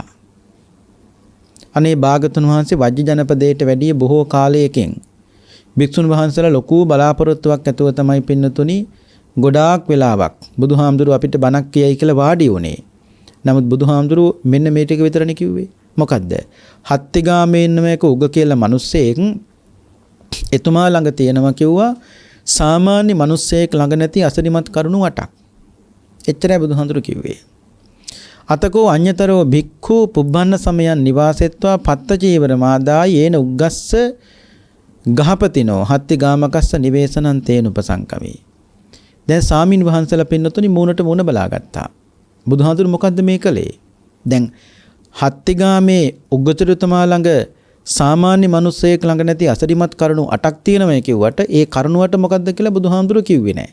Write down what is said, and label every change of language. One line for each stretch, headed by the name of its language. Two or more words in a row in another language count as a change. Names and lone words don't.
Sinhala: අනේ භාගතුන් වහන්සේ වජ්ජ ජනපදයට වැඩිය බොහෝ කාලයකින් භික්ෂුන් වහන්සේලා ලොකු බලාපොරොත්තුවක් ඇතුව තමයි පින්නතුනි ගොඩාක් වෙලාවක් බුදුහාමුදුරුව අපිට බණක් කියයි කියලා වාඩි වුණේ. නමුත් බුදුහාමුදුරුව මෙන්න මේ ටික විතරනේ කිව්වේ. මොකද්ද? හත්තිගාමේ ඉන්න මේක උග කියලා මිනිස්සෙක් එතුමා ළඟ තියෙනවා කිව්වා සාමාන්‍ය මිනිස්සෙක් ළඟ නැති අසරිමත් කරුණු 8ක්. එච්චරයි බුදුහාමුදුරුව කිව්වේ.
Pali: අතකෝ අඤ්‍යතරෝ භික්ඛු පුබ්බන්න සමයන් නිවාසෙත්වා පත්ත චීවර මාදා යේන උග්ගස්ස ගහපතිනෝ හත්තිගාමකස්ස නිවේසනං තේනුපසංකමේ.
Sinhala: දැන් සාමින් වහන්සලා පින්නතුනි මූණට මූණ බලාගත්තා. බුදුහාමුදුරුව මොකද්ද මේ කළේ? දැන් හත්තිගාමේ උග්ගතුරුතුමා ළඟ සාමාන්‍ය මිනිස්සෙක් ළඟ නැති අසරිමත් කරුණු 8ක් තියෙනවා කිව්වට ඒ කරුණු 8 මොකද්ද කියලා බුදුහාමුදුරුව කිව්වේ නැහැ.